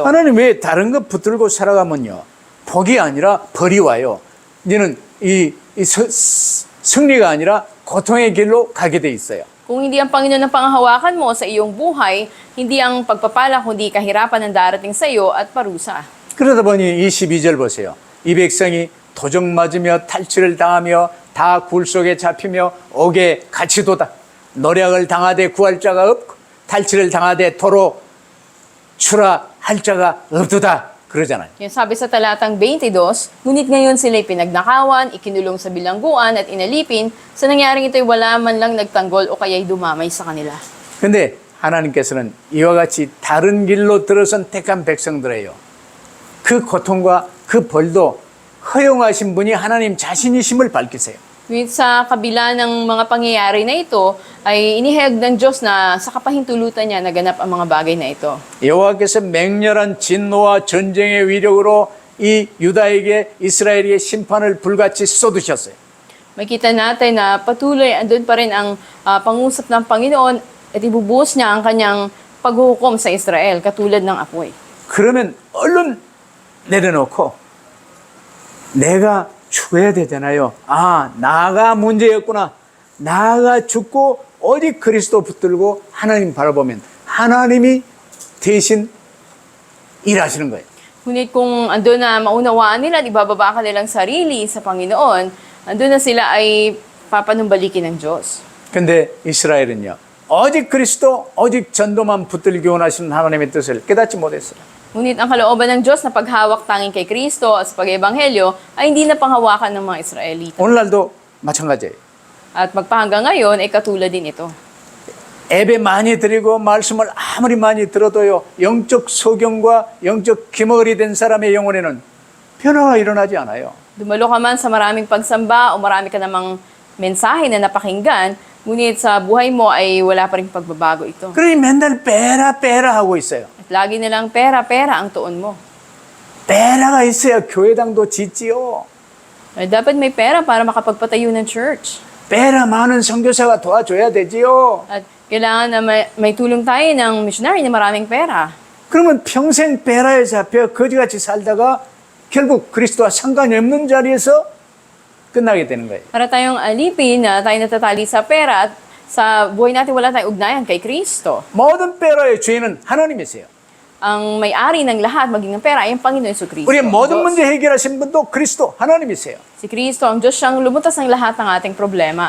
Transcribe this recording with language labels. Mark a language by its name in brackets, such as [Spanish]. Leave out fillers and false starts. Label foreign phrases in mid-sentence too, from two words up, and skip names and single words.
[Korean] 하나님 왜 다른 것 붙들고 살아가면요, 복이 아니라 벌이 와요. 이제는 승리가 아니라 고통의 길로 가게 돼 있어요. [Filipino] Kung hindi ang Panginoon ang panghahawakan mo sa iyong buhay, hindi ang pagpapala kundi kahirapan ang darating sa iyo at parusa. [Korean] 그러다 보니 22절 보세요. 이 백성이 도적 맞으며 탈취를 당하며 다 굴 속에 잡히며 옥에 갇히도다. 노력을 당하되 구할 자가 없고 탈취를 당하되 도로 출하할 자가 없도다. 그러잖아요. [Filipino] Yung sabi sa talatang 22, ngunit ngayon sila'y pinagnakawan, ikinulong sa bilangguan at inalipin, sa nangyaring ito'y wala man lang nagtanggol o kaya'y dumamay sa kanila. [Korean] 근데 하나님께서는 이와 같이 다른 길로 들어선 택한 백성들이에요. 그 고통과 그 벌도 허용하신 분이 하나님 자신이심을 밝히세요. [Filipino] Ngunit sa kabila ng mga pangyayari na ito, ay inihayag ng Diyos na sa kapahintulutan niya naganap ang mga bagay na ito. [Korean] 여호와께서 맹렬한 진노와 전쟁의 위력으로 이 유다에게 이스라엘의 심판을 불같이 쏟으셨어요. [Filipino] Makita natin na patuloy andun pa rin ang pangusap ng Panginoon at ibubuhos niya ang kanyang paghuhukom sa Israel katulad ng apoy. [Korean] 그러면 얼른 내려놓고 내가 죽어야 되잖아요. 아, 나가 문제였구나. 나가 죽고 오직 그리스도 붙들고 하나님 바라보면 하나님이 대신 일하시는 거예요. [Filipino] Ngunit kung andun na maunawaan nila at ibababa ka nilang sarili sa Panginoon, andun na sila ay papanumbalikin ng Diyos. [Korean] 근데 이스라엘은요, 오직 그리스도, 오직 전도만 붙들기 원하시는 하나님의 뜻을 깨닫지 못했어요. [Filipino] Ngunit ang kalooban ng Diyos na paghawak tanging kay Kristo at sa pag-ebanghelyo ay hindi na panghawakan ng mga Israelita. [Korean] 오늘날도 마찬가지예요. [Filipino] At magpahanggang ngayon ay katulad din ito. [Korean] 예배 많이 드리고 말씀을 아무리 많이 들어도요, 영적 소경과 영적 기머리 된 사람의 영혼에는 변화가 일어나지 않아요. [Filipino] Dumalo ka man sa maraming pagsamba o marami ka namang mensahe na napakinggan, ngunit sa buhay mo ay wala pa rin pagbabago ito. [Korean] 그러니 맨날 빼라 하고 있어요. [Filipino] At lagi nilang pera ang tuon mo. [Korean] 빼라가 있어야 교회당도 짓지요. [Filipino] Ay, dapat may pera para makapagpatayo ng church. [Korean] 빼라 많은 선교사가 도와줘야 되지요. [Filipino] At kailangan na may tulong tayo ng missionary na maraming pera. [Korean] 그러면 평생 빼라에 잡혀 거지같이 살다가 결국 그리스도와 상관이 없는 자리에서 끝나게 되는 거예요. [Filipino] Para tayong alipin na tayo natatali sa pera at sa buhay natin wala tayong ugnayan kay Kristo. [Korean] 모든 빼라의 주인은 하나님이세요. [Filipino] Ang may-ari ng lahat, maging ng pera, ay ang Panginoon Jesucristo. [Korean] 우리의 모든 [Filipino] Diyos. [Korean] 문제 해결하신 분도 그리스도 하나님이세요. [Filipino] Si Kristo, ang Diyos siyang lumutas ng lahat ng ating problema.